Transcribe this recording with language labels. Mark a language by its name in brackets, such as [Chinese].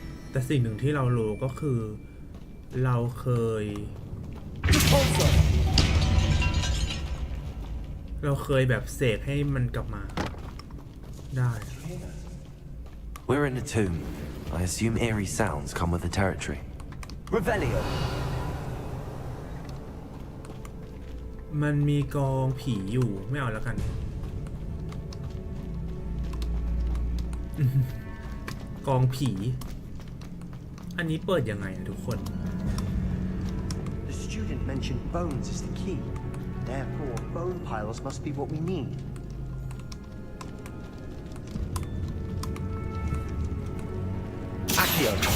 [Thai] แต่สิ่งหนึ่งที่เรารู้ก็คือเราเคยแบบเสกให้มันกลับมาได้ [English] We're in a tomb. I assume eerie sounds come with the territory. Revelio. [Thai] มันมีกองผีอยู่ไม่เอาแล้วกัน กองผีอันนี้เปิดยังไงอะทุกคน [English] The student mentioned bones as the key. Therefore, bone piles must be what we need. Accio.